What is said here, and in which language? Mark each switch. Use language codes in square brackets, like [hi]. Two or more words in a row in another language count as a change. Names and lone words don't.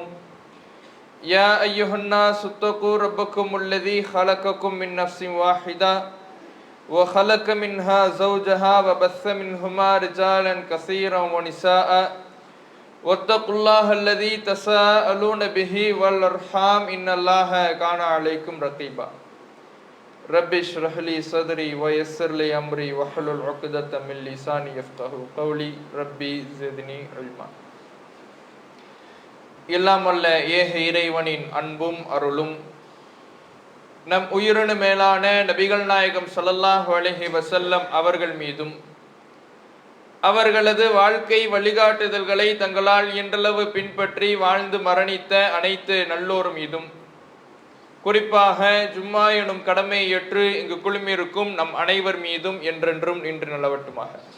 [ar] يا أيها الناس اتقوا ربكم الذي خلقكم من نفس واحدة وخلق منها زوجها وبث منهما رجالا كثيرا ونساء واتقوا الله الذي تساءلون به والأرحام إن الله كان عليكم رقيبا. ربي اشرح لي صدري ويسر لي امري واحلل عقدة من لساني يفقهوا قولي ربي زدني علما. [ta] எல்லாம் வல்ல ஏக இறைவனின் அன்பும் அருளும் நம் உயிரினு மேலான நபிகள் நாயகம் [ar] صلى الله عليه وسلم [ta] அவர்கள் மீதும் அவர்களது வாழ்க்கை வழிகாட்டுதல்களை தங்களால் இன்றளவு பின்பற்றி வாழ்ந்து மரணித்த அனைத்து நல்லோர் மீதும் குறிப்பாக ஜும்மா எனும் கடமை ஏற்று இங்கு குழுமியிருக்கும் நம் அனைவர் மீதும் என்றென்றும் நின்று நிலவட்டுமாக.